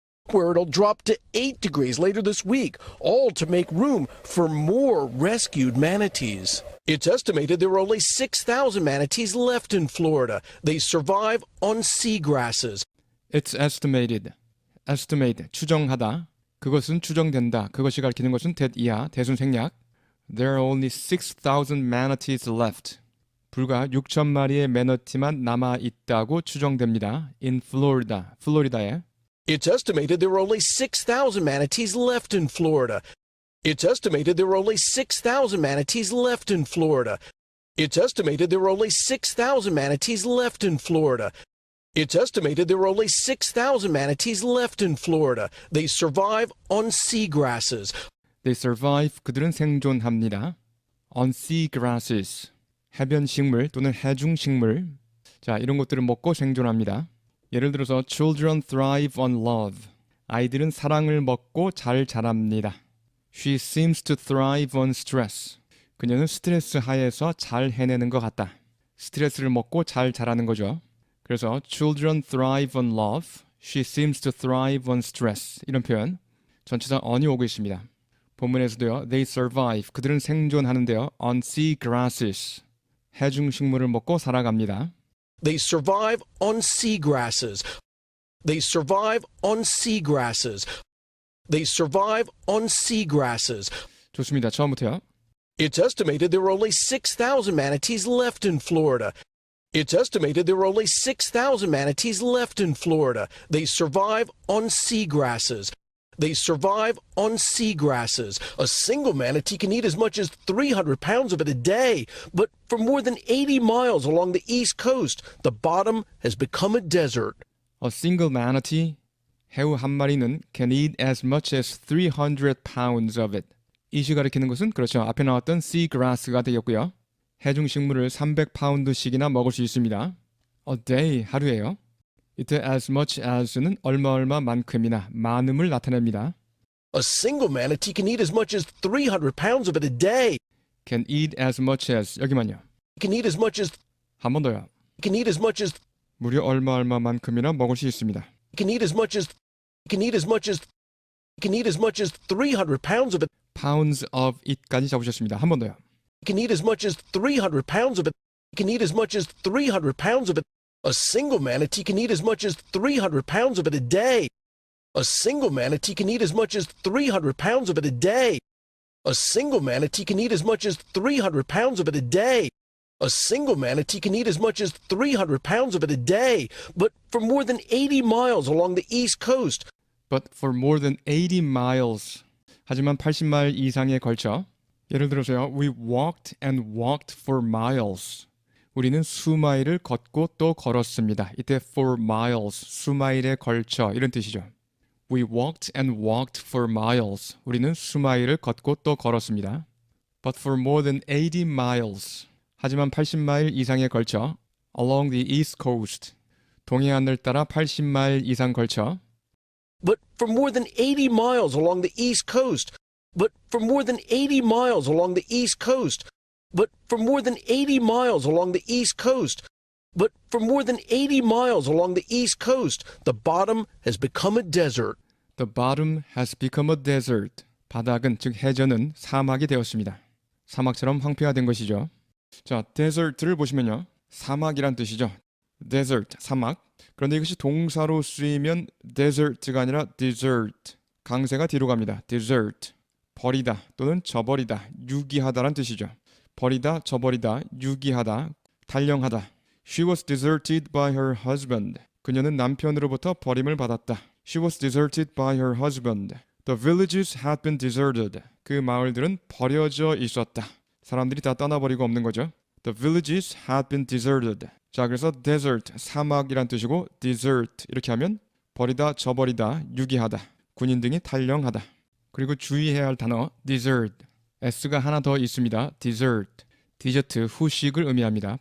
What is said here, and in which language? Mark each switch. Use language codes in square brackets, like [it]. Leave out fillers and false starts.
[en] Where it'll drop to 8 degrees later this week, all to make room for more rescued manatees. It's estimated there are only 6,000 manatees left in Florida. They survive on seagrasses. It's estimated. [ko] Estimate, 추정하다. 그것은 추정된다. 그것이 가리키는 것은 that이야, 대순생략. [en] There are only 6,000 manatees left. [ko] 불과 6,000마리의 매너티만 남아있다고 추정됩니다. [en] In Florida, [ko] 플로리다에. [en] It's estimated there are only 6,000 manatees left in Florida. It's estimated there are only 6,000 manatees left in Florida. It's estimated there are only 6,000 manatees left in Florida. It's estimated there are only 6,000 manatees left in Florida. They survive on seagrasses. They survive. [ko] 그들은 생존합니다. [en] On seagrasses. [ko] 해변 식물 또는 해중 식물. 자, 이런 것들을 먹고 생존합니다. 예를 들어서 [en] children thrive on love. [ko] 아이들은 사랑을 먹고 잘 자랍니다. [en] She seems to thrive on stress. [ko] 그녀는 스트레스 하에서 잘 해내는 것 같다. 스트레스를 먹고 잘 자라는 거죠. 그래서 [en] children thrive on love. She seems to thrive on stress. [ko] 이런 표현 전치사 on이 오고 있습니다. 본문에서도요. [en] They survive. [ko] 그들은 생존하는데요. [en] On sea grasses. [ko] 해중 식물을 먹고 살아갑니다. [en] They survive on seagrasses. They survive on seagrasses. They survive on seagrasses. [ko] 좋습니다. 처음부터요. [en] It's estimated there are only 6,000 manatees left in Florida. It's estimated there are only 6,000 manatees left in Florida. They survive on seagrasses. They survive on seagrasses. A single manatee can eat as much as 300 pounds of it a day. But for more than 80 miles along the East Coast, the bottom has become a desert. A single manatee, [ko] 해우 한 마리는 [en] can eat as much as 300 pounds of it. [ko] 이시 가리키는 것은 그렇죠. 앞에 나왔던 seagrass가 되겠고요. 해중 식물을 300파운드씩이나 먹을 수 있습니다. [en] A day, [ko] 하루에요. 이때 as much as는 얼마만큼이나 많음을 나타냅니다. [en] A single manatee can eat as much as 300 pounds of it a day. Can eat as much as 여기만요. Can eat as much as [ko] 한 번 더요. [en] can eat as much as [ko] 무려 얼마만큼이나 먹을 수 있습니다. [en] can eat as much as can eat as much as can eat as much as 300 pounds of it. Pounds of it [ko] 까지 잡으셨습니다. 한 번 더요. [en] Can eat as much as 300 pounds of it. Can eat as much as 300 pounds of it. A single manatee can eat as much as 300 pounds of it a day. A single manatee can eat as much as 300 pounds of it a day. A single manatee can eat as much as 300 pounds of it a day. A single manatee can eat as much as 300 pounds of it a day. But for more than 80 miles along the East Coast. But for more than 80 miles. [ko] 하지만 80마일 이상에 걸쳐 예를 들어서요. [en] We walked and walked for miles. [ko] 우리는 수마일을 걷고 또 걸었습니다. 이때 [en] for miles, [ko] 수마일에 걸쳐 이런 뜻이죠. [en] We walked and walked for miles. [ko] 우리는 수마일을 걷고 또 걸었습니다. [en] But for more than 80 miles. [ko] 하지만 80마일 이상에 걸쳐 [en] along the east coast. [ko] 동해안을 따라 80마일 이상 걸쳐 [en] But for more than 80 miles along the east coast. But for more than 80 miles along the east coast. But for more than 80 miles along the east coast. But for more than 80 miles along the east coast, the bottom has become a desert. The bottom has become a desert. [ko] 바닥은 즉 해전은 사막이 되었습니다. 사막처럼 황폐화된 것이죠. 자, desert를 보시면요. 사막이란 뜻이죠. desert, 사막. 그런데 이것이 동사로 쓰이면 desert가 아니라 desert. 강세가 뒤로 갑니다. desert. 버리다 또는 저버리다, 유기하다란 뜻이죠. 버리다, 저버리다, 유기하다, 탈령하다. [en] She was deserted by her husband. [ko] 그녀는 남편으로부터 버림을 받았다. [en] She was deserted by her husband. The villages had been deserted. [ko] 그 마을들은 버려져 있었다. 사람들이 다 떠나버리고 없는 거죠. [en] The villages had been deserted. [ko] 자, 그래서 desert, 사막이란 뜻이고 desert 이렇게 하면 버리다, 저버리다, 유기하다, 군인 등이 탈령하다. 그리고 주의해야 할 단어 dessert. S가 하나 더 있습니다. dessert. 디저트, 후식을 의미합니다.